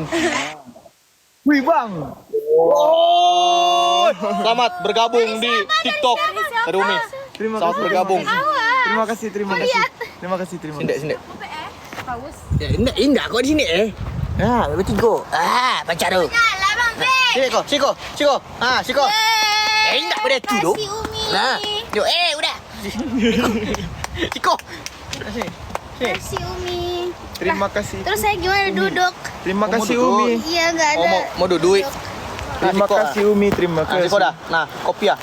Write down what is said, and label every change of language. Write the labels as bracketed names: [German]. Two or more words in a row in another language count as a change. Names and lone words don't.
[Indonesian] Wih, Bang. Oh, selamat bergabung di TikTok. Dari Umi. Terima Selamat kasih. bergabung. Terima kasih, terima kasih. Terima kasih, terima Sindek, kasih. sindek. Paus. Ya, indah kau di sini bertiga. Pacar tu. Lah Bang Be. [Minangkabau] Siko. Siko. Indah pada tu duk. [Indonesian] Kasih Umi. Nah, yuk, udah. Siko. Sini. Kasih Umi. Terima kasih. Terus saya gimana duduk? Terima Kamu kasih duduk. Umi. Iya enggak ada. Mau duduk. Terima kasih Umi, terima Nah, Siko kasih. dah. Nah, kopi ya.